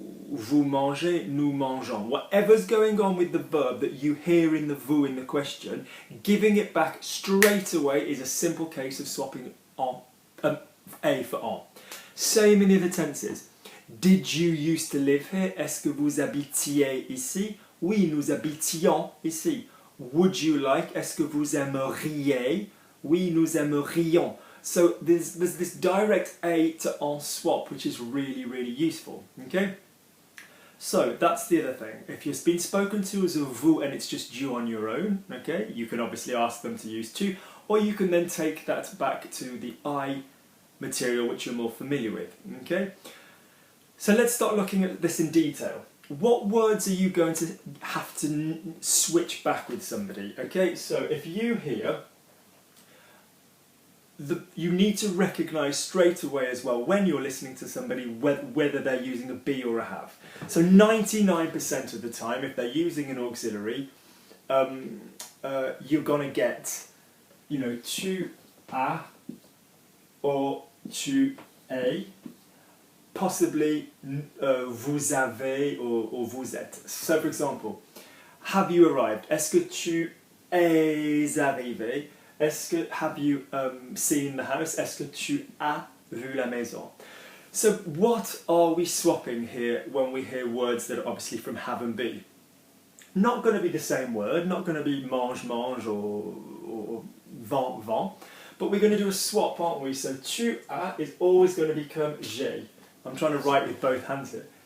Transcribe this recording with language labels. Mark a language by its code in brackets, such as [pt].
[fr] Vous mangez, nous mangeons. [en] Whatever's going on with the verb that you hear in the vous in the question, giving it back straight away is a simple case of swapping on, a for en. Same in the other tenses. Did you used to live here? [fr] Est-ce que vous habitiez ici? Oui, nous habitions ici. [en] Would you like? [fr] Est-ce que vous aimeriez? Oui, nous aimerions. [en] So there's this direct a to en swap, which is really, really useful. Okay? So that's the other thing. If you've been spoken to as a vous and it's just you on your own, okay, you can obviously ask them to use tu, or you can then take that back to the I material which you're more familiar with. Okay? So let's start looking at this in detail. What words are you going to have to switch back with somebody? Okay, so if you hear, you need to recognise straight away as well when you're listening to somebody whether they're using a be or a have. So 99% of the time, if they're using an auxiliary, you're going to get, you know, tu as or tu es. [fr] Possibly vous avez or vous êtes. [en] So for example, have you arrived? [fr] Est-ce que tu es arrivé? Est-ce que [en] have you seen the house? [fr] Est-ce que tu as vu la maison? [en] So what are we swapping here when we hear words that are obviously from have and be? Not going to be the same word, not going to be mange, mange or vent, vent, but we're going to do a swap, aren't we? So tu as is always going to become j'ai. I'm trying to write with both hands here.